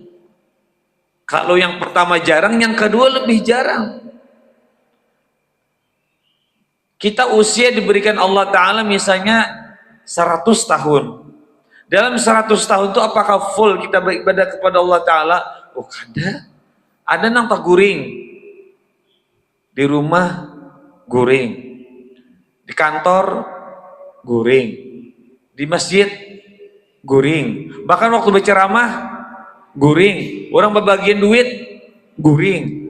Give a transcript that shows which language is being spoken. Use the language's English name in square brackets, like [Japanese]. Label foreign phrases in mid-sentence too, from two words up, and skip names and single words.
[Indonesian] Kalau yang pertama jarang, yang kedua lebih jarang. Kita usia diberikan Allah Ta'ala misalnya 100 tahun. Dalam 100 tahun itu apakah full kita beribadah kepada Allah Ta'ala? [Banjar] Oh, ada nang tak guring. Di rumah guring. Di kantor guring. Di masjid guring. Bahkan waktu berceramah guring. Orang berbagian duit guring.